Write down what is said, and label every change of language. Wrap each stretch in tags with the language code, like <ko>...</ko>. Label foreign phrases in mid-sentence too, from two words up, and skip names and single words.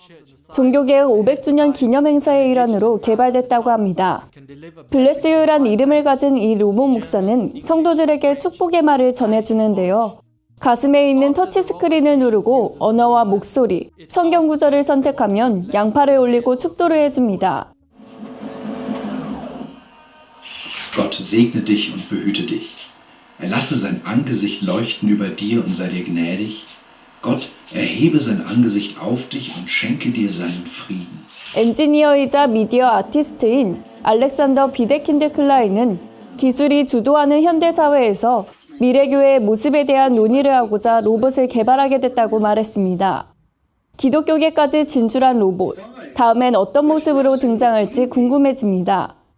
<ko>종교개혁 500주년 기념행사의 일환으로 개발됐다고 합니다. 블레스유란 이름을 가진 이 로봇 목사는 성도들에게 축복의 말을 전해주는데요. 가슴에 있는 터치스크린을 누르고 언어와 목소리, 성경 구절을 선택하면 양팔을 올리고 축도를 해줍니다.</ko> <de>Gott segne dich und behüte dich. Er lasse sein Angesicht leuchten über dir und sei dir gnädig. Gott erhebe sein Angesicht auf dich und schenke dir seinen Frieden.</de> <ko>엔지니어이자 미디어 아티스트인 알렉산더 비데킨드 클라인은 기술이 주도하는 현대사회에서 미래교회의 모습에 대한 논의를 하고자 로봇을 개발하게 됐다고 말했습니다. 기독교계까지 진출한 로봇, 다음엔 어떤 모습으로 등장할지 궁금해집니다.</ko>